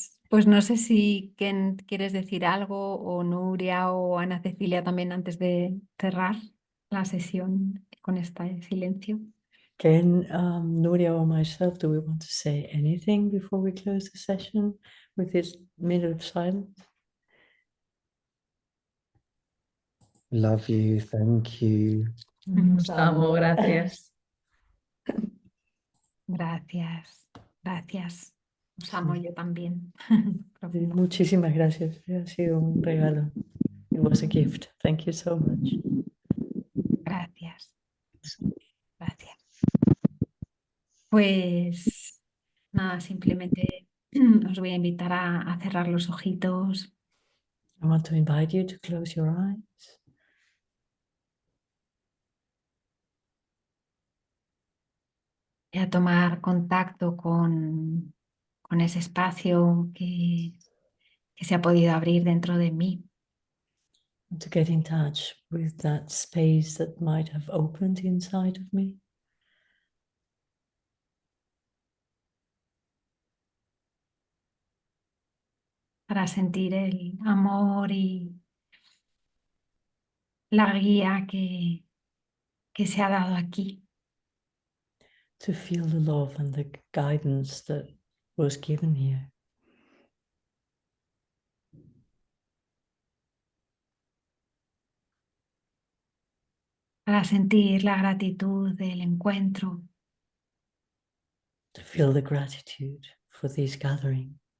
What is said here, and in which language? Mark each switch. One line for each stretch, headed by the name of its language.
Spanish: Pues no sé si Ken quieres decir algo o Nuria o Ana Cecilia también antes de cerrar la sesión con este silencio.
English: Ken, Nuria or myself, do we want to say anything before we close the session with this minute of silence? Love you. Thank you.
Spanish: os amo, gracias. Gracias, gracias. Os amo yo también. Sí, muchísimas gracias. Ha sido un regalo.
English: It was a gift. Thank you so much.
Spanish: Gracias, gracias. Pues nada, simplemente os voy a invitar a cerrar los ojitos.
English: I want to invite you to close your eyes.
Spanish: Y a tomar contacto con ese espacio que se ha podido abrir dentro de mí.
English: And to get in touch with that space that might have opened inside of me.
Spanish: Para sentir el amor y la guía que se ha dado aquí.
English: To feel the love and the guidance that was given here.
Spanish: Para sentir la gratitud del encuentro.
English: To feel the gratitude for this gathering.